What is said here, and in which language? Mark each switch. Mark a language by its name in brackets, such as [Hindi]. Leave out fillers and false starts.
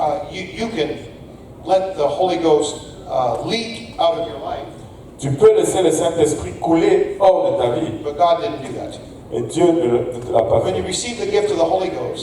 [English] You can let the Holy Ghost leak out of your life, [French] Tu peux laisser le Saint-Esprit couler hors de ta vie, [English] but God didn't do that to you. [French] et Dieu ne te l'a pas [English] When you [French] fait. [English] receive the gift of the Holy Ghost